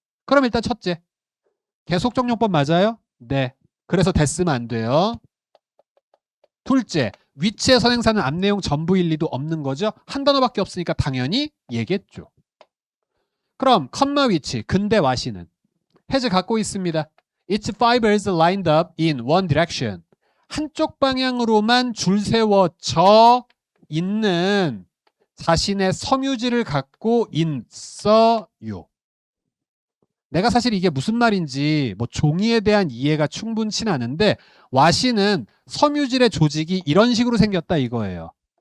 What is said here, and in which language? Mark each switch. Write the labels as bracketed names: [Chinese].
[Korean] 그럼 일단 첫째, 계속적용법 맞아요? 네. 그래서 됐으면 안 돼요. 둘째, 위치의 선행사는 앞 내용 전부 일리도 없는 거죠. 한 단어밖에 없으니까 당연히 얘겠죠. 그럼 컴마 위치, 근데 와시는 has 갖고 있습니다. [English] Its fibers lined up in one direction. [Korean] 한쪽 방향으로만 줄 세워져 있는 자신의 섬유질을 갖고 있어요. 내가 사실 이게 무슨 말인지 뭐 종이에 대한 이해가 충분치 않은데 와시는 섬유질의 조직이 이런 식으로 생겼다 이거예요.